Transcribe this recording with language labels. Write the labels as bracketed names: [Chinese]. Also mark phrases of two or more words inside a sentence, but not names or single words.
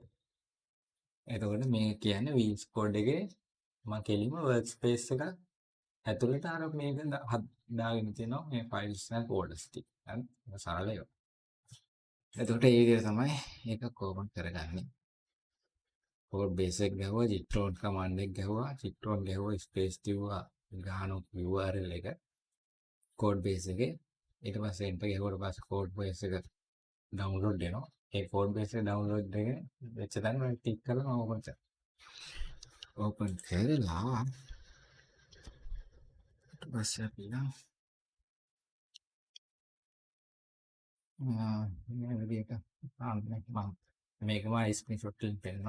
[Sinhala] එතකොට මේ කියන්නේ VS Code එකේ මම කෙලින්ම workspace එක ඇතුළට අර මේක දාගෙන තියෙනවා මේ [English] files and folders [Sinhala] ටික. හරි. ඒක සරලයි. එතකොට ඒ විදිහට තමයි ඒක කොහොමද කරගන්නේ. [English] code base [Sinhala] එක ගහුවා [English] git clone command [Sinhala] එක ගහුවා [English] git clone [Sinhala] ගහුවා space තියුවා ගහන URL එක [English] code base [Sinhala] එකේ ඊට පස්සේ enter ගහුවට පස්සේ [English] code base [Sinhala] එක download වෙනවා. ඒ [English] code base [Sinhala] එක download එක වෙච්ච තැන මම ටික් කරලා මම open කරනවා. open කරලා ඊට පස්සේ අපි මේ විදිහට මම මේකම ස්ක්‍රීන්ෂොට් එකෙන් පෙන්නනවා.